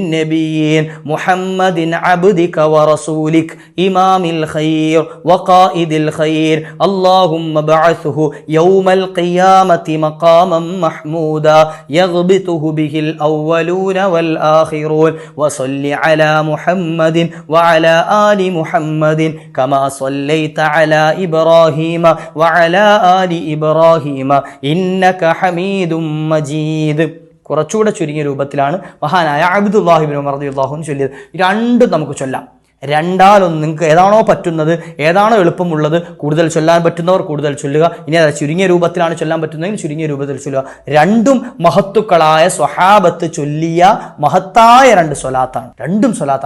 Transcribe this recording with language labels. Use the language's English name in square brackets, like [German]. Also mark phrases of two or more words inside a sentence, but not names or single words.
[Arabic] النبيين محمد عبدك ورسولك إمام الخير وقائد الخير اللهم ابعثه يوم القيامة مقاما محمودا يغبطه به الأولون والآخرون وصل على محمد وعلى آل محمد كما صليت على إبراهيم وعلى آل إبراهيم إنك حميد مجيد. [Malayalam] കുറച്ചുകൂടെ ചുരുങ്ങിയ രൂപത്തിലാണ് മഹാനായ അബ്ദുല്ലാഹിബ്നു ഉമർ [Arabic] رضي الله عنه [Malayalam] ചൊല്ലിയത്. രണ്ടും നമുക്ക് ചൊല്ലാം. രണ്ടാലൊന്ന്. നിങ്ങൾക്ക് ഏതാണോ പറ്റുന്നത്, ഏതാണോ എളുപ്പമുള്ളത്, കൂടുതൽ ചൊല്ലാൻ പറ്റുന്നവർ കൂടുതൽ ചൊല്ലുക. ഇനി അത് ചുരുങ്ങിയ രൂപത്തിലാണ് ചൊല്ലാൻ പറ്റുന്നതെങ്കിൽ ചുരുങ്ങിയ രൂപത്തിൽ ചൊല്ലുക. രണ്ടും മഹത്തുക്കളായ സ്വഹാബത്ത് ചൊല്ലിയ മഹത്തായ രണ്ട് സ്വലാത്താണ്, രണ്ടും സ്വലാത്താണ്.